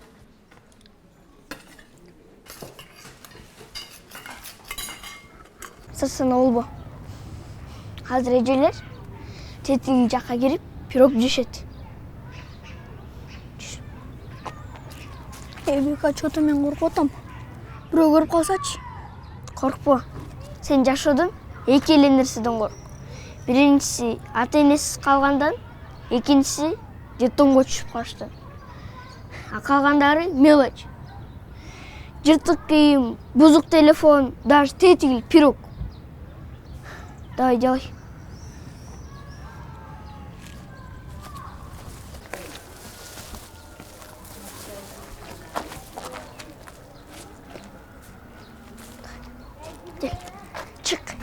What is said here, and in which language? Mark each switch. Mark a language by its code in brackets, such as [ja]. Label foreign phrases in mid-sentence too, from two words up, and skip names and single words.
[ky] Сырсына олбо. Қазір эжелер тетиги жаққа кирип пирог жешет. Бека, чото мен коркуп атам. Бирөө көрүп калсачы. Коркпо. Сен жашоодон эки эле нерседен корк. Биринчиси ата-энесиз калгандан, экинчиси детдомго түшүп калыштан. А калгандары мелочь. Жыртык кийим, бузук телефон, даже тетигил пирог. [ru] Давай, делай. Чык.